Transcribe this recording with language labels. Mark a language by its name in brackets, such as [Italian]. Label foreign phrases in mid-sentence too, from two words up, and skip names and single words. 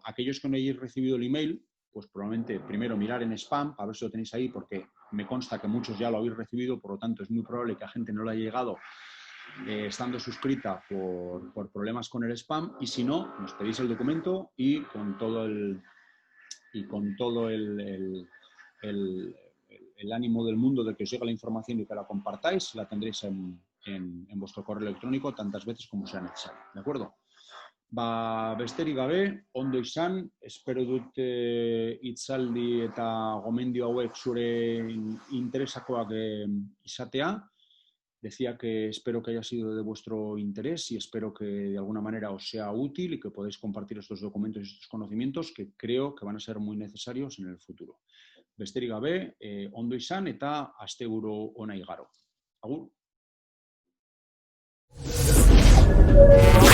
[Spanish] Aquellos que no hayáis recibido el email, pues probablemente primero mirar en spam, a ver si lo tenéis ahí, porque me consta que muchos ya lo habéis recibido, por lo tanto es muy probable que a gente no le haya llegado estando suscrita por problemas con el spam, y si no, nos pedís el documento y con todo el ánimo del mundo de que os llegue la información y que la compartáis, la tendréis en vuestro correo electrónico tantas veces como sea necesario, ¿de acuerdo? [Basque] Besterik gabe, ondo izan, espero dut hitzaldi eta gomendio hauek zure interesakoak izatea. [Spanish] Decía que espero que haya sido de vuestro interés y espero que de alguna manera os sea útil y que podáis compartir estos documentos y estos conocimientos que creo que van a ser muy necesarios en el futuro. [Basque] Besterik gabe, ondo izan eta asteburu ona igaro. Agur.